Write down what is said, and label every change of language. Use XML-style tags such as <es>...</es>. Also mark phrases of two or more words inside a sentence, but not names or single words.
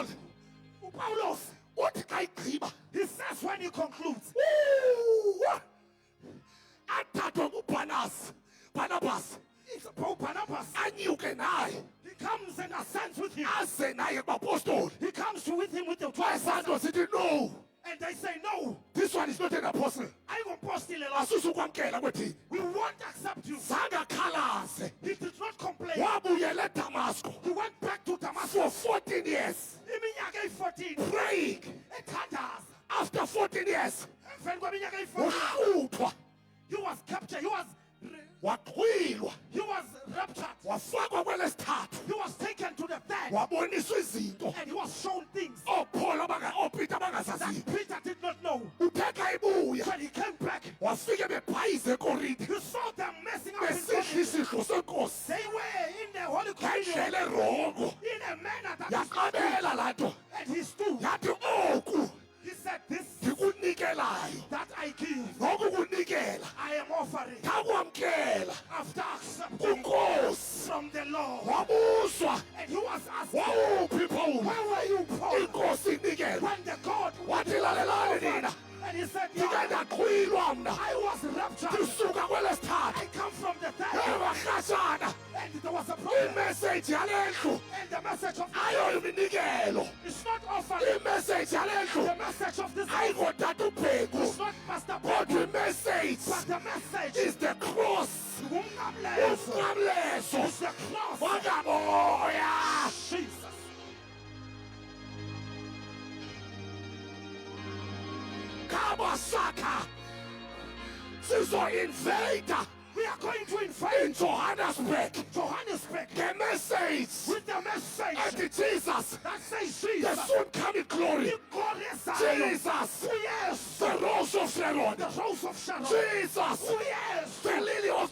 <xh>Paulos, uthi xa igqiba</xh> <en>he says when he concludes,</en> <xh>athathwe Barnabas</xh> <en>it's about Barnabas.</en> <xh>anyuke naye</xh> <en>He comes and ascends with him.</en> <xh>aze naye kubapostoli</xh> <en>He comes with him with the 12</en> <xh>esanto sithi no</xh> <en>and they say, no, this one is not an apostle I won't post in the last.</en> <xh>asusukwamkela kwethini</xh> <en>We won't accept you.</en> <xh>zange akhalaze</xh> <en>He did not complain.</en> <xh>wabuyela eDamasco</xh> <en>He went back to Damascus. for 14 years</en> <xh>Iminyaka eyi-14</xh> <en>praying.</en> <xh>ethandaza.</xh> <en>After 14 years</en> <xh>Emveni kweminyaka eyi-14 wahluthwa</xh> <en>he was captured.</en> <xh>waxhwilwa</xh> <en>He was raptured.</en> <xh>wafakwa kwelesithathu</xh> <en>He was taken to the third</en> <xh>waboniswa izinto</xh> <en>and he was shown things</en> <xh>ooPeter</xh> <en>that</en> <xh>abangazaziyo</xh> <en>Peter did not know.</en> <xh>uthe xa ibuya</xh> <en>When he came back,</en> <xh>wafike bebhayize ekorinte</xh> <en>he saw them messing up in</en> <xh>besidla</xh> <en>Corinth.</en> <xh>isidlo senkosi</xh> <en>They were in the Holy Communion</en> <xh>ngendlela erongo</xh> <en>in a manner that is not</en> <xh>yaqabela laa nto</xh> <en>good. And he stood.</en> <xh>yathi oku</xh> <en>He said, this</en> <xh>ndikunikelayo</xh> <en>that I give,</en> <xh>noku kunikela</xh> <en>I am offering</en> <xh>ndakwamkela</xh> <en>after accepting</en> <xh>kunkosi</xh> <en>from the Lord.</en> <xh>wabuzwa</xh> <en>And he was asked,</en> <xh>wawuphi Pawulo</xh> <en>where were you, Paul,</en> <xh>inkosi inikela</xh> <en>when the God</en> <xh>wathi lalelani nina</xh> <en>and he said,</en> <xh>ndike</xh> <en>yeah,</en> <xh>ndaqhwilwa mna</xh> <en>I was raptured.</en> <xh>ndisuka kwelesithathu</xh> <en>I come from the third.</en> <xh>ebarhatshana</xh> <en>And there was a problem.</en> <xh>imeseji yale ndlu</xh> <en>And the message of</en> <xh>ayoyiminikelo</xh> <en>it's not offering.</en> <xh>imeseji yale ndlu</xh> <en>The message of this</en> <xh>ayingotata ubheku</xh> <en>is not Pastor</en> <xh>kodwa</xh> <en>Paul,</en> <xh>imeseji</xh> <en>but the message is the cross</en> <xh>umnqamlezo. umnqamlezo</xh> <en>It's the cross.</en> <xh>wakamoya</xh> <en>Jesus.</en> <xh>kabasaka sizoinvada</xh> <en>We are going to invade</en> <xh>injohannesburg</xh> <en>Johannesburg</en> <xh>ngemessage</xh> <en>with the message</en> <xh>ethi jesus</xh> <en>that says the Jesus. soon coming glory Glorious jesus yes. the rose of sharon The rose of Sharon. jesus Yes. the lily of the</en>